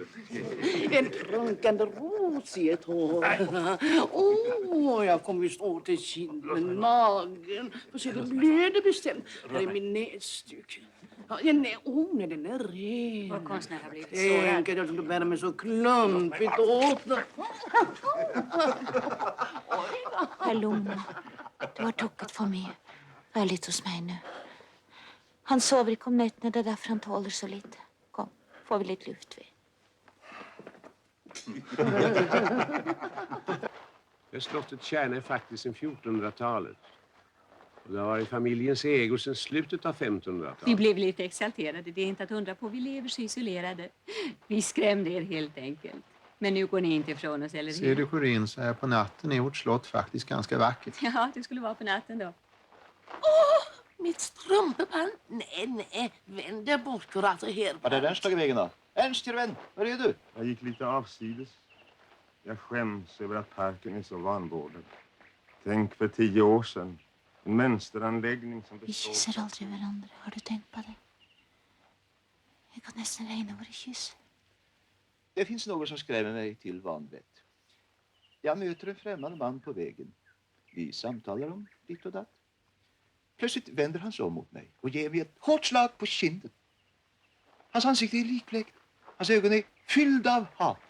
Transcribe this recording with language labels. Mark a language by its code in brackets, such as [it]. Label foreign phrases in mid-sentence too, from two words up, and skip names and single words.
[sv] En prunkande ros i ett hår. Jag kommer just åt till kinden, magen. Får se, det blöder bestämt. Här är min näsduk. Ja, den är ren. Vår konstnär har blivit sårad. Tänk att jag skulle bära mig så klumpigt åt den. [no] Vær lugn. Du har tukket for mye. Vær litt hos meg nå. Han sover ikke om nettene, det er derfor han tåler så lite. Kom, får vi litt luft, vi. [sv] Det slottet Kärna är faktiskt sedan 1400-talet. Och det har varit familjens ägo sedan slutet av 1500-talet. Vi blev lite exalterade. Det är inte att undra på. Vi lever så isolerade. Vi skrämde er helt enkelt. Men nu går ni inte ifrån oss, eller hur? Ser du, Corinne, så här på natten är vårt slott faktiskt ganska vackert. Ja, det skulle vara på natten då. Mitt strumpeband. Nej, vänd dig bort, kurator här. Var är Ernst tagit vägen då? Ernst, till vän, var är du? Jag gick lite avsides. Jag skäms över att parken är så vanvårdad. Tänk för 10 år sedan. En mönsteranläggning som [no] Vi [sv] består... [no] kysser aldri hverandre. Har du tenkt på det? Jeg kan nesten regne våre kyss. [sv] Det finns något som skrämmer mig till vanvett. Jag möter en främmande man på vägen. Vi samtalar om ditt och datt. Plötsligt vänder han sig om mot mig och ger mig ett hårt slag på kinden. Hans ansikte är likblekt. Hans ögon är fyllda av hat.